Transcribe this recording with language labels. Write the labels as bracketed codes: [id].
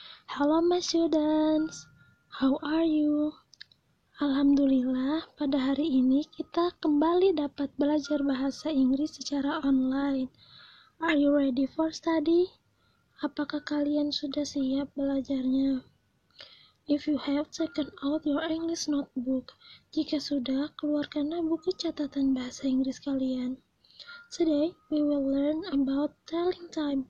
[en] Hello my students, how are you? [id] Alhamdulillah, pada hari ini kita kembali dapat belajar bahasa Inggris secara online. [en] Are you ready for study? [id] Apakah kalian sudah siap belajarnya? [en] If you have, taken out your English notebook. [id] Jika sudah, keluarkanlah buku catatan bahasa Inggris kalian. [en] Today, we will learn about telling time.